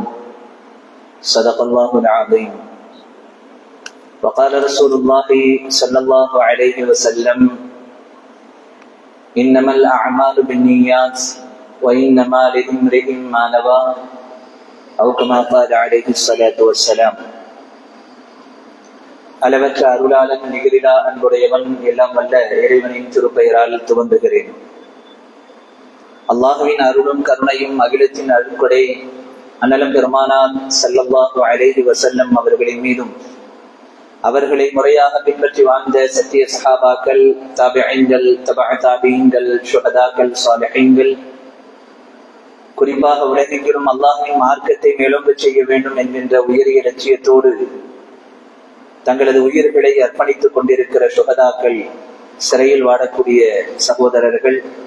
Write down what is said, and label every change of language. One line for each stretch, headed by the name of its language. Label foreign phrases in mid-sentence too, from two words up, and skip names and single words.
Arabic: صدق الله العظيم. وقال رسول الله صلى الله عليه وسلم: إنما الأعمال بالنيات وإنما لامرئ ما نوى، أو كما قال عليه الصلاة والسلام.
Tamil: அளவற்ற அருளாளன் நிகரிலா அன்புடையவன் எல்லாம் வல்ல இறைவனின் திருப்பெயரால் துவங்குகிறேன். அல்லாஹுவின் அருளும் கருணையும் அகிலத்தின் அருட்கொடை அண்ணலம் பெருமானார்
Arabic: صلى الله عليه وسلم
Tamil: அவர்களின் மீதும், அவர்களை முறையாக பின்பற்றி வாழ்ந்த சத்திய சஹாபாக்கள், தாபிஈன்கள், தபஅ தாபிஈன்கள், ஷுஹதாக்கள், சாலிஹீன்கள், குறிப்பாக உலகெங்கிலும் அல்லாஹ்வின் மார்க்கத்தை மேலோங்க செய்ய வேண்டும் என்கின்ற உயரிய லட்சியத்தோடு தங்களது உயிர்களை அர்ப்பணித்துக் கொண்டிருக்கிற ஷுஹதாக்கள், சிறையில் வாடக்கூடிய சகோதரர்கள்,